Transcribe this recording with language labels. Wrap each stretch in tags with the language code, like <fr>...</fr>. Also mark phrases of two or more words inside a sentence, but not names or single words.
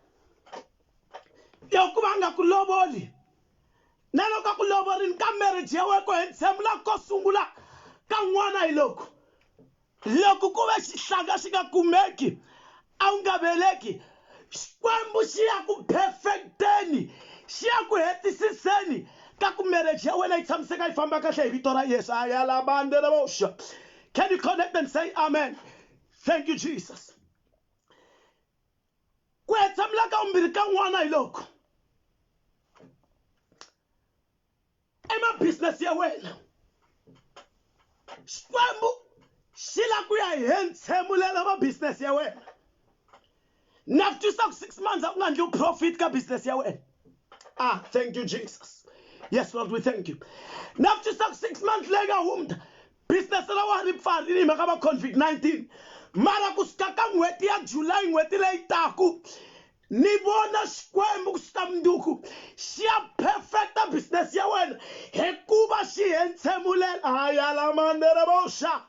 <ts>loko va nga ku lovoli na loko ku lovorini ka marriage ya wena ku hentshemula ko sungula ka n'wana hi loko ku ve xihlanga xi nga kumeki a wu nga veleki Xikwembu xi ya ku perfecteni xi ya ku hetisiseni ka ku marriage ya wena yi tshamiseka yi famba kahle hi vito ra Yesu ayalabandelevoxa.</ts> <en>Can you connect and say amen? Thank you, Jesus.</en> <ts>Ku hentshemula ka vumbirhi ka n'wana hi loko business ya wena Xikwembu xi la ku ya hentsemulela va business ya wena na twisisa ku 6 months a ku nga ndli profit ka business ya wena.</ts> <en>Thank you, Jesus. Yes, Lord, we thank you.</en> <ts>Na twisisa ku 6 months leyi nga humta business la wa ri pfarile hi mhaka va COVID-19 mara ku suka ka n'hweti ya July n'hweti leyi taku ni vona Xikwembu kusuka mundzuku xi ya perfecta business ya wena hikuva xi hentsemulela ayalamandereboxa.</ts>